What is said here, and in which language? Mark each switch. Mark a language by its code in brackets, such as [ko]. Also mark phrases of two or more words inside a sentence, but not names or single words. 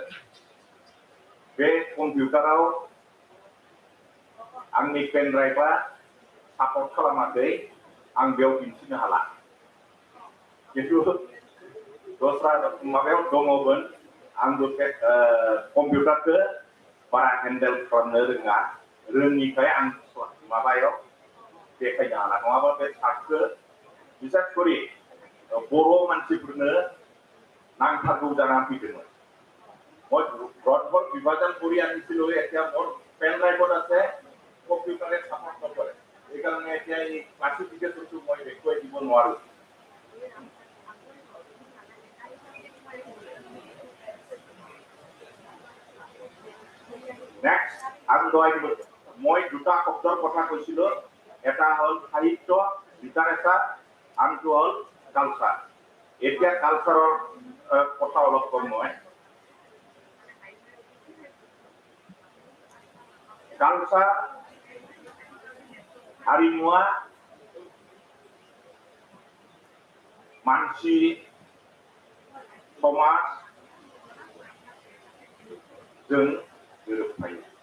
[brx] बे कम्पिउटाराव आंनि [en] pen drive [brx] सापर्ट खालामाखै आं बेयाव दिन्थिनो हाला खिन्थु दस्रा माबायाव दङमोन आंबो कम्पिउटारखौ बारा हेन्डेल खालामनो रोङिखाय आं माबायाव देखायनो हाला नङाबा बे चार्टखौ बिसेस करि बर' मानसिफोरनो नांथारगौ जानानै फैदोंमोन। [as] মই ব্ৰডবৰ্ড বিভাজন কৰি আনিছিলোঁ এতিয়া মোৰ [en] pen drive [as] আছে কম্পিউটাৰে ছাপৰ্ট নকৰে সেইকাৰণে এতিয়া এই ক্লাছিফিকেশ্যনটো মই দেখুৱাই দিব নোৱাৰোঁ। নেক্সট মই দুটা শব্দৰ কথা কৈছিলোঁ এটা হ'ল সাহিত্য লিটাৰেচাৰ আনটো হ'ল কালচাৰ। এতিয়া কালচাৰৰ কথা অলপ কম মই। [brx] कालचार हारिमुआ मानसि समाज जों गोरोबफायो।